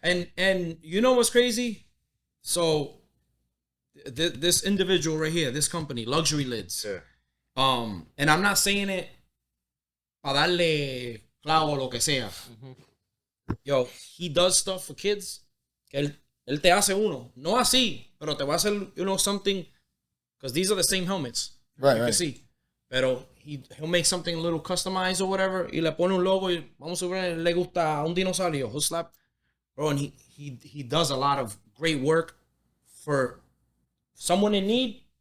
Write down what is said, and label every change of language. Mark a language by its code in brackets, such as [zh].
[en] And you know what's crazy? So this individual right here, this company, Luxury Lids. Yeah. And I'm not saying it [es] para darle clavo o lo que sea. [en] Yo, he does stuff for kids. [es] Que él te hace uno. No así, pero te va a hacer, something. [en] Because these are the same helmets. Right, you can see. [es] Pero [en] he'll make something a little customized or whatever. [es] Y le pone un logo y vamos a ver, le gusta un dinosaurio. [en] He'll slap. Bro, and he does a lot of great work for someone in need.